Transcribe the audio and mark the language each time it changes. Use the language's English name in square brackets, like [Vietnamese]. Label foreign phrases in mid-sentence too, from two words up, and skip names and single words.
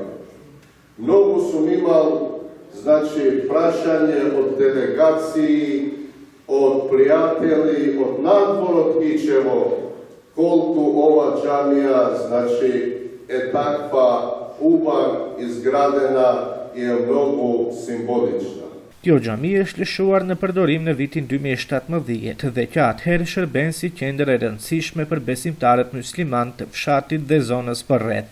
[Macedonian] Многу сум имал, значи, прашање од делегации, од пријатели, од надвор од Кичево, колку ова џамија, значи, е таква убава изградена и е многу символична. [Albanian] Kjo xhami është lëshuar në përdorim në vitin 2017 dhe që atëherë shërben si qendër e rëndësishme për besimtarët musliman të fshatit dhe zonës përreth.